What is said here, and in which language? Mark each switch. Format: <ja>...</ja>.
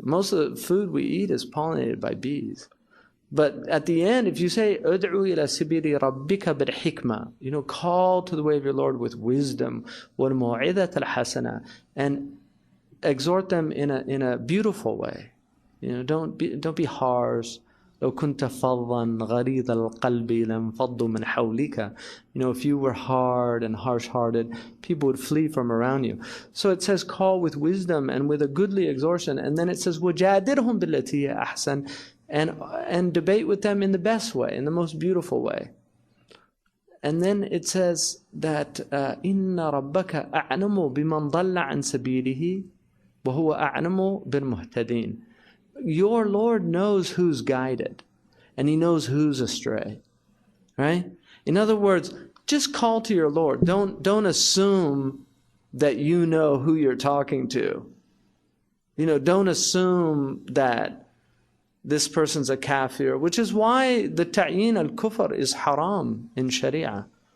<en>Most of the food we eat is pollinated by bees. But at the end, if you say,</en> <ar>"Ud'u ila sabili rabbika bil hikmah,"</ar> <en>call to the way of your Lord with wisdom,</en> <ar>wal mu'idat al hasana,</ar> <en>and exhort them in a beautiful way. Don't be harsh.</en> <ar>لو كنت فظا غليظ القلب لانفضوا من حولك.</ar> <en>If you were hard and harsh-hearted, people would flee from around you. So it says, call with wisdom and with a goodly exhortation. And then it says,</en> <ar>وَجَادِرْهُمْ بِالَّتِي هِيَ أَحْسَنُ,</ar> <en>and debate with them in the best way, in the most beautiful way. And then it says that</en> <ar>إِنَّ رَبَّكَ أَعْلَمُ بِمَنْ ضَلَّ عَنْ سَبِيلِهِ وَهُوَ أَعْلَمُ بِالْمُهْتَدِينَ.</ar> <en>Your Lord knows who's guided, and He knows who's astray, right? In other words, just call to your Lord. Don't assume that you know who you're talking to. Don't assume that this person's a kafir, which is why the ta'yin al-kufr is haram in Sharia.</en>